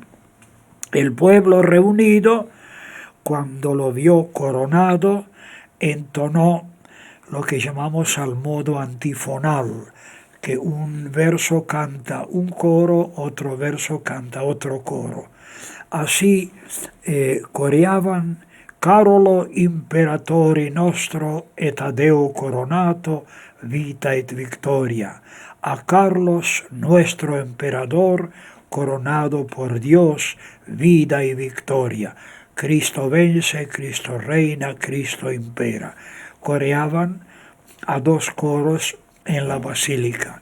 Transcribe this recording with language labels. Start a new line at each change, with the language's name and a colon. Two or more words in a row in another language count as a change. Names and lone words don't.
Spanish: El pueblo reunido, cuando lo vio coronado, entonó lo que llamamos al modo antifonal, que un verso canta un coro, otro verso canta otro coro. Así coreaban
Latin: Carolo imperatori nostro et adeo coronato vita et victoria.
Spanish: A Carlos, nuestro emperador, coronado por Dios, vida y victoria. Cristo vence, Cristo reina, Cristo impera. Coreaban a 2 coros en la basílica.